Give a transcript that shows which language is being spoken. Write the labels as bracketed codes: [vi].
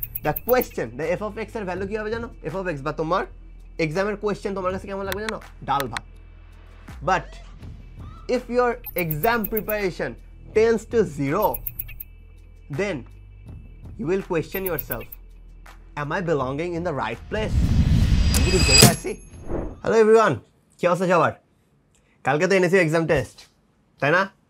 [en] the question, the f of x [bn] এর value কি হবে জানো? এফ অফ এক্স বা তোমার এক্সামের কোয়েশ্চেন তোমার কাছে কেমন লাগবে জানো? ডাল ভাত। [en] But if your exam preparation tends to 0, then you will question yourself, am I belonging in the right place? Hello everyone, [bn] কি অবস্থা সবার? কালকে তো এনেছি এক্সাম টেস্ট, তাই না?